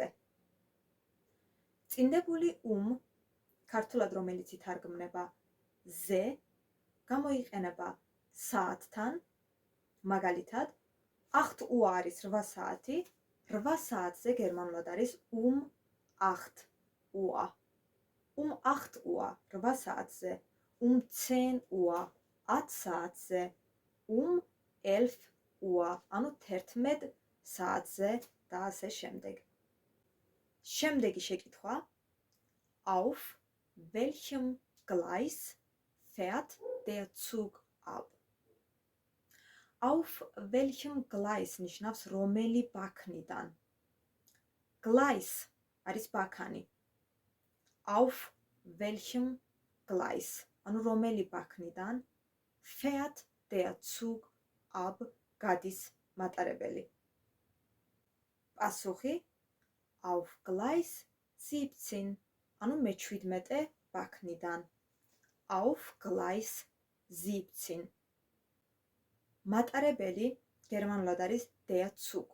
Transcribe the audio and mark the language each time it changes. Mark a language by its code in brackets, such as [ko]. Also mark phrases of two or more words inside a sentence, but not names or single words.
[ka] წინდებული ქართულად რომელიც ითარგმნება ზე, გამოიყენება საათთან, magalitat 8 Uhr არის 8 საათი, 8 საათზე გერმანულად არის 8 Uhr. 8 Uhr 8 საათზე, 10 Uhr 10 საათზე, 11 Uhr ანუ 11 საათზე და ასე შემდეგ. შემდეგი შეკითხვა. [de] Auf welchem Gleis fährt der Zug ab? Auf welchem Gleis [ka] ნიშნავს რომელი ბაქნიდან. Gleis არის ბაქანი. [de] Auf welchem Gleis [ka] ანუ რომელი ბაქნიდან [de] fährt der Zug ab [ka] გადის მატარებელი. პასუხი [de] auf Gleis 17, [ka] ანუ მე-17 ბაქნიდან. [de] Auf Gleis 17. [ka] მატარებელი გერმანულად არის [de] der Zug.